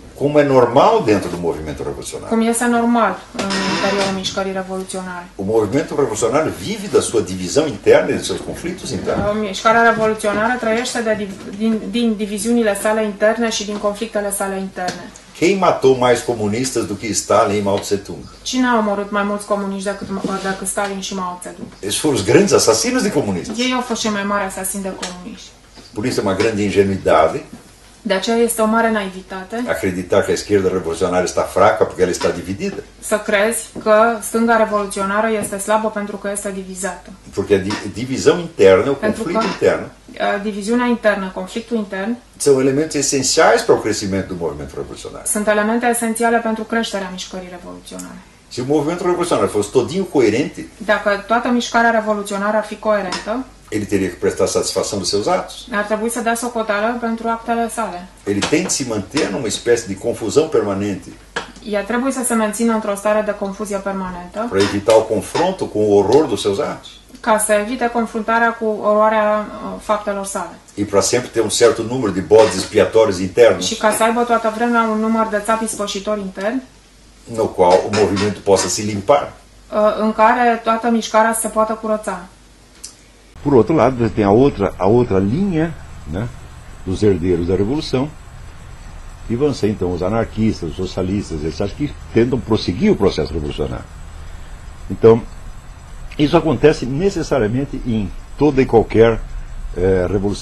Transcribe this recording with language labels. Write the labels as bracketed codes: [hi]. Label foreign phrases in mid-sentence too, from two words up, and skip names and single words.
[pt] como é normal dentro do movimento revolucionário. [ro] Cum este normal în interiorul mișcării revoluționare. [pt] O movimento revolucionário vive da sua divisão interna e dos seus conflitos internos. [ro] Mișcarea revoluționară trăiește din diviziunile sale interne și din conflictele sale interne. [pt] Quem matou mais comunistas do que Stalin e Mao Tse-tung? [ro] Cine a omorât mai mulți comuniști decât Stalin și Mao Tse-tung? [pt] Esses foram os grandes assassinos de comunistas. [ro] Ei au fost cei mai mari asasini de comuniști. [pt] Por isso é uma grande ingenuidade [ro] De aceea este o mare naivitate [pt] acreditar que a esquerda revolucionária está fraca porque ela está dividida. [ro] să crezi că stânga revoluționară este slabă pentru că este divizată. [pt] Porque a divisão interna, o conflito interno, [ro] Diviziunea internă, conflictul intern, [pt] são elementos essenciais para o crescimento do movimento revolucionário. [ro] sunt elemente esențiale pentru creșterea mișcării revoluționare. [pt] Se o movimento revolucionário fosse todinho coerente, [ro] Dacă toată mișcarea revoluționară ar fi coerentă, [pt] ele teria que prestar satisfação dos seus atos. [ro] ar trebui să dea socoteală pentru actele sale. [pt] Ele tem de se manter numa espécie de confusão permanente [ro] Ea trebuie să se mențină într-o stare de confuzie permanentă [pt] para evitar o confronto com o horror dos seus atos [ro] ca să evite confruntarea cu oroarea faptelor sale [pt] e para sempre ter um certo número de bodes expiatórios internos [ro] și ca să aibă toată vremea un număr de țapi ispășitori interni [pt] no qual o movimento possa se limpar. [ro] în care toată mișcarea se poată curăța. [pt] Por outro lado, você tem a outra linha, né, dos herdeiros da Revolução, que vão ser então os anarquistas, os socialistas, etc., que tentam prosseguir o processo revolucionário. Então, isso acontece necessariamente em toda e qualquer revolução.